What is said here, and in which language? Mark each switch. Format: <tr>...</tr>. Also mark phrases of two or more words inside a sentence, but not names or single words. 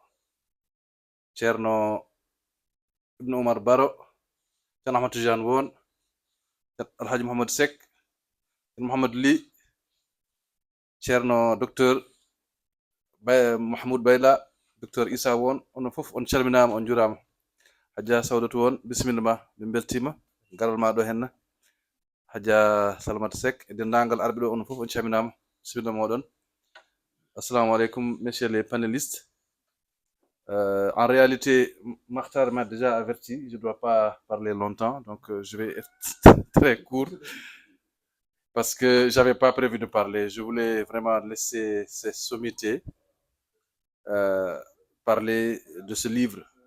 <ff>شيرنو ابن عمر بارو، شيرنو أحمد تجان وون، الحاج محمد سك، محمد لي، شيرنو دكتور محمود بايلا، دكتور إيسا وون، on fof on calminama on jurama. Hadja Sawdatu won bismillah ɓe beltima garal ma ɗo henna. Hadja Salamata Seck e dendagal arɓe ɗo on fof on calminama bismillah moɗon.</ff> <ar>السلام عليكم</ar> <fr>messieurs les panélistes. En réalité, Makhtar m'a déjà averti, je ne dois pas parler longtemps, donc je vais être très court parce que je n'avais pas prévu de parler. Je voulais vraiment laisser ces sommités parler de ce livre.</fr>